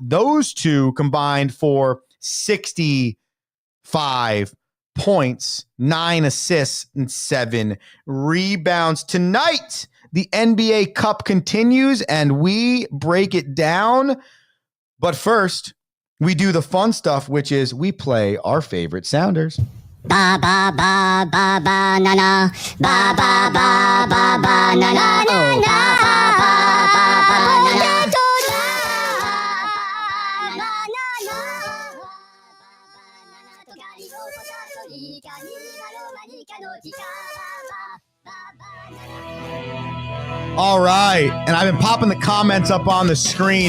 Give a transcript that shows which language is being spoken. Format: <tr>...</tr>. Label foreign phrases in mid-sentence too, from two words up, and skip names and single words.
<en>Those two combined for 65 points, 9 assists, and 7 rebounds. Tonight, the NBA Cup continues, and we break it down. But first, we do the fun stuff, which is we play our favorite sounders. Ba ba ba ba ba na na, ba ba ba ba ba na na na na, ba ba ba ba na na. All right, and I've been popping the comments up on the screen.</en>